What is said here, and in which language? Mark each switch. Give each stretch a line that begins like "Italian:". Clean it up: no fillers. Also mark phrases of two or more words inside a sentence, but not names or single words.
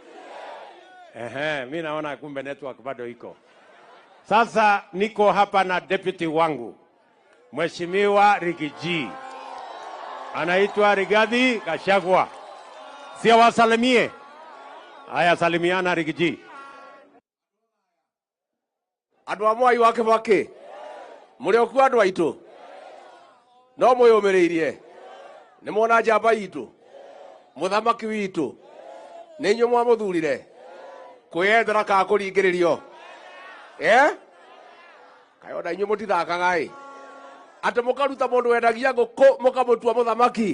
Swahili: Mimi naona kumbe network bado iko. Sasa niko hapa na deputy wangu, Mheshimiwa Rigiji. Anaitwa Rigathi Gachagua. Si awasalimie? Haya, salimiana Rigiji.
Kikuyu: Andu amwe wake bake. Muri okuwa andu aitu. No muyumiriirie. Ni mona njamba itu. Muthamaki witu. Ni inyu mwamuthurire. Kwiyendera ka kuringiririo. Kayona inyu mutithakaga ati mukaruta mundu wendagia nguku mukamutua muthamaki.